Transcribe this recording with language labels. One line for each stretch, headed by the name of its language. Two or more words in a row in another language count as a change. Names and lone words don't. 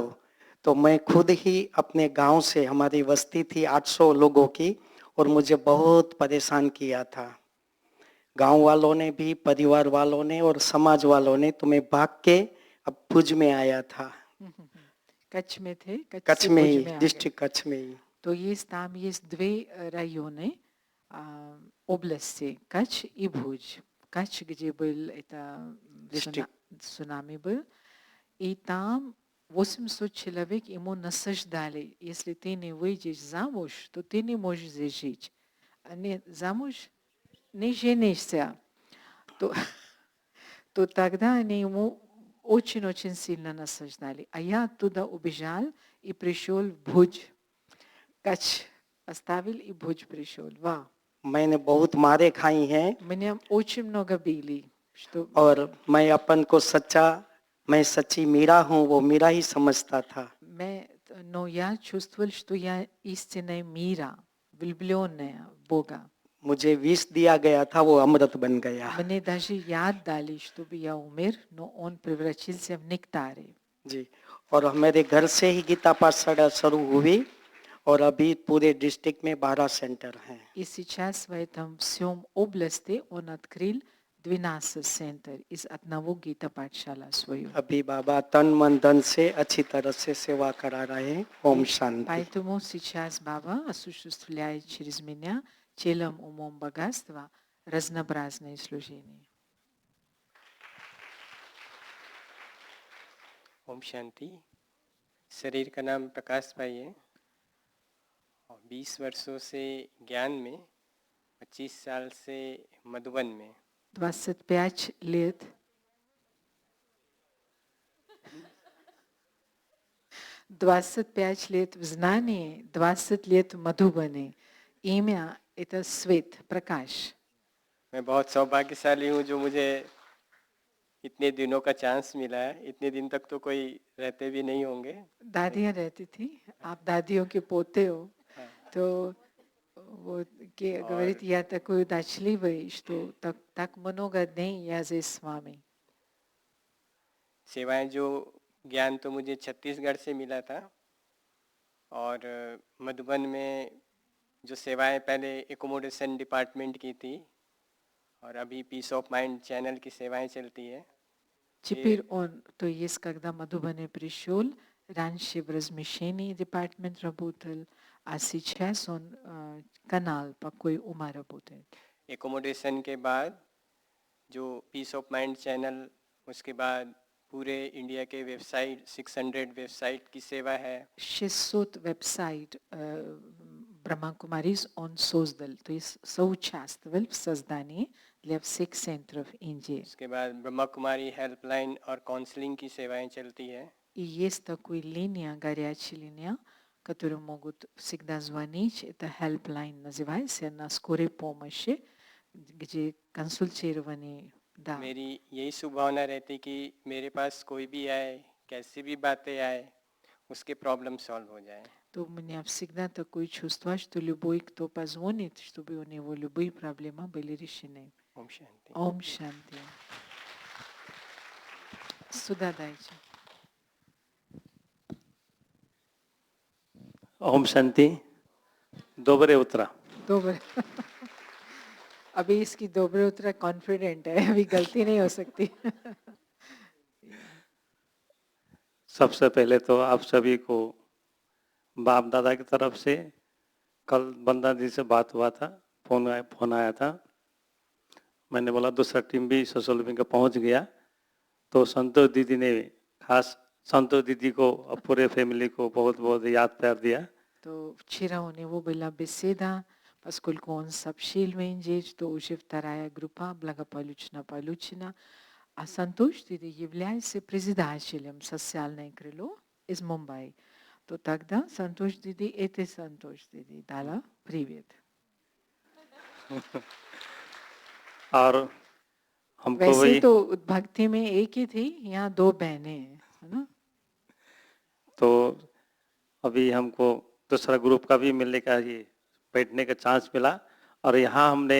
Hindi: तो मैं खुद ही अपने गांव से, हमारी बस्ती थी 800 लोगों की, और मुझे बहुत परेशान किया था. गांव वालों ने भी, परिवार वालों ने और समाज वालों ने, तो मैं भाग के अब भुज में आया था. कच्छ में थे, कच्छ में ही, डिस्ट्रिक्ट कच्छ में ही.
Russian: तो там есть две районы области, Кач и Бхуж. Кач, где был это цунами был, и там 800 человек ему насаждали: если ты не выйдешь замуж, то ты не можешь здесь жить. А не замуж, не женишься. То тогда они ему очень-очень сильно насаждали. А я оттуда убежал и пришел в Бхуж. Кач оставил и Бхуж пришел. Вау.
Hindi: मैंने बहुत मारे खाई हैं.
Russian: Меня очень много били.
Hindi: और मैं अपन को सच्चा, मैं सच्ची मीरा हूँ, वो मीरा ही समझता था.
Russian: Но я чувствовал, что я истинная мира, влюбленная в Бога.
Hindi: मुझे विष दिया गया था, वो अमृत बन गया.
Russian: Мне даже яд дали, чтобы я умер, но он превратился в нектар.
Hindi: जी, और मेरे घर से ही गीता पाठशाला शुरू हुई और अभी पूरे डिस्ट्रिक्ट में 12 सेंटर हैं.
Russian: И сейчас в этом всем области он открыл 12 центров из одного гита पाठशाला свою.
Hindi: अभी बाबा तन मन धन से अच्छी तरह से सेवा करा रहे हैं. ओम शांति.
Russian: Поэтому сейчас Баба осуществляет через меня телом, умом, богатства разнообразные служения.
Hindi: ओम शांति। शरीर का नाम प्रकाश भाई है और 20 वर्षों से ज्ञान में, 25 साल से मधुबन में.
Russian: 25 лет 25 лет в знании, 20 лет в Мадхубане. Имя – это свет, प्रकाश.
Hindi: मैं बहुत सौभाग्यशाली हूँ जो मुझे इतने दिनों का चांस मिला है। इतने दिन तक तो कोई रहते भी नहीं होंगे। दादियाँ रहती थी, आप दादियों के पोते हो,
Russian: то говорит, я такой удачливый, что так много дней я здесь с вами.
Hindi: सेवाएं जो ज्ञान तो मुझे छत्तीसगढ़ से मिला था और मधुबन में जो सेवाएं पहले
English: accommodation department
Hindi: की थी और अभी
English: peace of mind channel
Hindi: की सेवाएं चलती है।
Russian: Теперь он, то есть, когда Мадхубане пришел, раньше в размещении департамент работал, а сейчас он канал «Покой ума» работает.
Hindi: एकोमोडेशन के बाद जो
English: peace of mind channel,
Hindi: उसके बाद पूरे इंडिया के वेबसाइट 600 वेबसाइट की सेवा है।
Russian: 600 веб-сайт Брахма Кумарис он создал, то есть соучаствовал в создании для всех центров Индии.
Hindi: उसके बाद ब्रह्मा कुमारी हेल्पलाइन और काउंसलिंग की सेवाएं चलती है।
Russian: И есть такая линия, горячая линия, которую могут всегда звонить. Это helpline называется, на скорой помощи, где консультирование. Да.
Hindi: मेरी यही शुभभावना रहती कि मेरे पास कोई भी आए, कैसी भी बातें आए, उसके
English: problem solve
Hindi: हो जाए।
Russian: То у меня всегда такое чувство, что любой, кто позвонит, чтобы у него любые проблемы были решены.
Hindi: ओम शांति। ओम शांति.
Russian: Сюда дайте.
Hindi: ओम शांति।
Russian: доброе утро. Добрый.
Hindi: अभी इसकी
Russian: доброе утро
Hindi: कॉन्फिडेंट है, अभी गलती नहीं हो सकती। सबसे पहले तो आप सभी को बाप दादा की तरफ से कल बंदा जी से बात हुआ था, फोन आया था। मैंने बोला दूसरा टीम भी
English: social media
Hindi: पहुंच गया, तो संतोष दीदी ने खास संतोष दीदी को और पूरे फैमिली को बहुत बहुत याद प्यार दिया। То вчера у него была беседа, поскольку он сообщил в Индии, что уже вторая группа благополучно получена, а Сантош Диди является председателем социального крыла из Мумбаи, то тогда Сантош Диди – это Сантош Диди. Дала привет. और हमको वैसे वही तो भक्ति में एक ही थी, यहाँ दो बहनें हैं, है ना? तो अभी हमको दूसरा ग्रुप का भी मिलने का ये बैठने का चांस मिला और यहाँ हमने